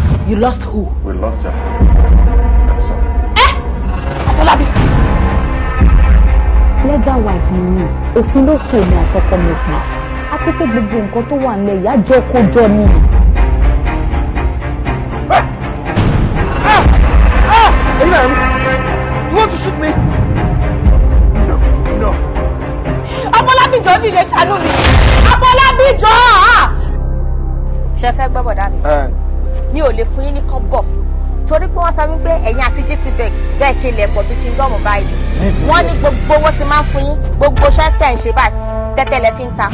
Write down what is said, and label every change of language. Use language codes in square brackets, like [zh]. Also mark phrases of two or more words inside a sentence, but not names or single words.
[en] You lost who? We lost your husband. I'm sorry. [yo] Afolabi. [en] Legal wife [yo] ni mi. Òfin ló so èmi àti ọkọ mi pọ̀. Àti pé gbogbo nǹkan tó wà nílẹ̀ ìyá jọ kó jọ ni. [en] You want to shoot me? No. [yo] Afolabi jọ̀ọ́ dìde ṣàánú mi. Afolabi jọ̀ọ́. Ṣé fẹ́ gbọ́ bọ̀dá mi? Mi ò lè fún yín ní kọ́bọ̀. Torí pé wọ́n sọ wípé ẹ̀yin àti GTBank bẹ́ẹ̀ ṣe lẹ̀ pọ̀ bí chingom báyìí. Wọ́n ní gbogbo owó tí máa ń fún yín, gbogbo iṣẹ́ tẹ̀ ń ṣe báyìí, tẹ́tẹ́ lẹ fi ń ta.